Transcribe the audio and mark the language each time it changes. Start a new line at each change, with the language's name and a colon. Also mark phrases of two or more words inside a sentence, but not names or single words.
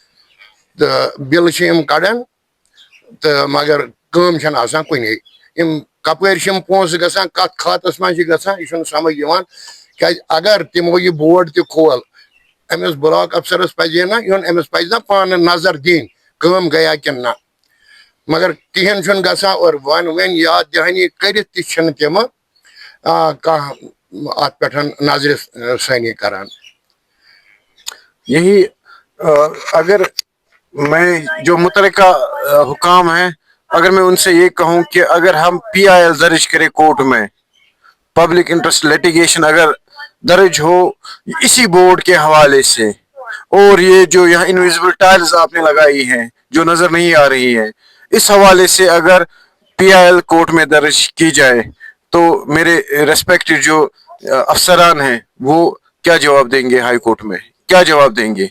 Kashmiri: تو بل یم کڑان تو مگر کٲم چھنہٕ آسان کُنے یم کپٲرۍ چھِ یِم پونٛسہٕ گژھان کتھ کھاتس منٛز چھِ گژھان یہِ چھُنہٕ سمجھ یِوان کیازِ اگر تِمو یہِ بورڈ تہِ کھول أمِس بلاک افسرس پزِ نا یُن أمِس پزِ نا پانہٕ نظر دِنۍ کٲم گٔیا کِنہٕ نہ مگر کِہیٖنۍ چھُنہٕ گژھان اور وۄنۍ یاد دہانی کٔرِتھ تہِ چھِنہٕ تِمہٕ کانٛہہ اتھ پٮ۪ٹھ نظرِ ثٲنی کران.
Urdu: یہی اگر میں جو متعلقہ حکام ہیں اگر میں ان سے یہ کہوں کہ اگر ہم PIL درج کرے کورٹ میں
English: public interest litigation
Urdu: اگر درج ہو اسی بورڈ کے حوالے سے اور یہ جو یہاں
English: invisible tiles
Urdu: آپ نے لگائی ہیں جو نظر نہیں آ رہی ہے اس حوالے سے اگر PIL کورٹ میں درج کی جائے تو میرے ریسپیکٹڈ جو افسران ہیں وہ کیا جواب دیں گے
English: high court
Urdu: میں کیا جواب دیں گے.